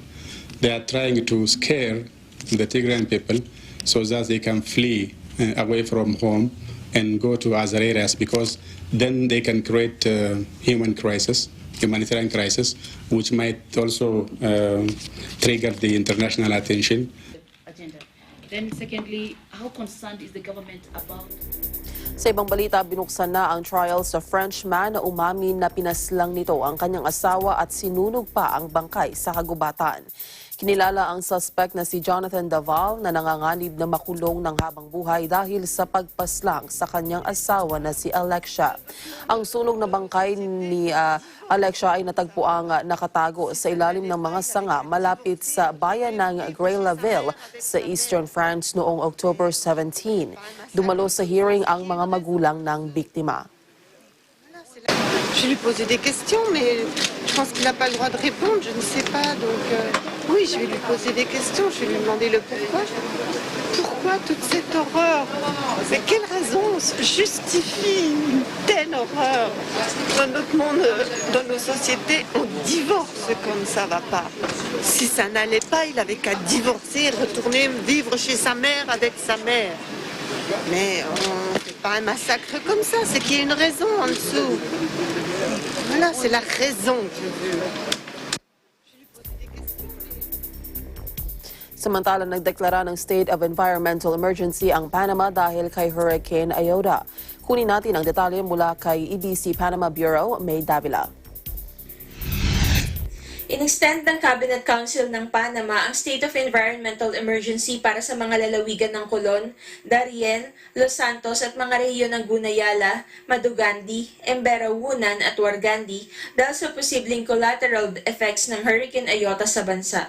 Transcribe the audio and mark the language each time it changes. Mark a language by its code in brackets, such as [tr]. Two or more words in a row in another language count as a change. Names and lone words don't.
[en] They are trying to scare the Tigrayan people so that they can flee away from home and go to other areas, because then they can create humanitarian crisis, which might also trigger the international attention. Agenda. Then secondly, how concerned is the government about? [tl] Sa ibang balita, binuksan na ang trial sa Frenchman na umamin na pinaslang nito ang kanyang asawa at sinunog pa ang bangkay sa kagubatan. Kinilala ang suspect na si Jonathan Daval na nanganganib na makulong ng habang buhay dahil sa pagpaslang sa kanyang asawa na si Alexia. Ang sunog na bangkay ni Alexia ay natagpuang nakatago sa ilalim ng mga sanga malapit sa bayan ng Grey-la-Ville sa Eastern France noong October 17. Dumalo sa hearing ang mga magulang ng biktima. [fr] Je lui ai posé des questions, mais je pense qu'il n'a pas le droit de répondre, je ne sais pas. Donc oui, je vais lui poser des questions, je vais lui demander le pourquoi. Pourquoi toute cette horreur? Mais quelle raison justifie une telle horreur? Dans notre monde, dans nos sociétés, on divorce comme ça va pas. Si ça n'allait pas, il avait qu'à divorcer, retourner vivre chez sa mère avec sa mère. Mais on ne fait pas un massacre comme ça, c'est qu'il y a une raison en dessous. Voilà, c'est la raison que je veux. [tl] Samantala, nagdeklara ng [en] state of environmental emergency [tl] ang Panama dahil kay Hurricane Iota. Kunin natin ang detalye mula kay EBC Panama Bureau, May Davila. In-extend ng [en] Cabinet Council [tl] ng Panama ang [en] State of Environmental Emergency [tl] para sa mga lalawigan ng Colon, Darien, Los Santos at mga rehiyon ng Gunayala, Madugandi, Embera-Wunan at Wargandi dahil sa posibleng [en] collateral effects [tl] ng Hurricane Iota sa bansa.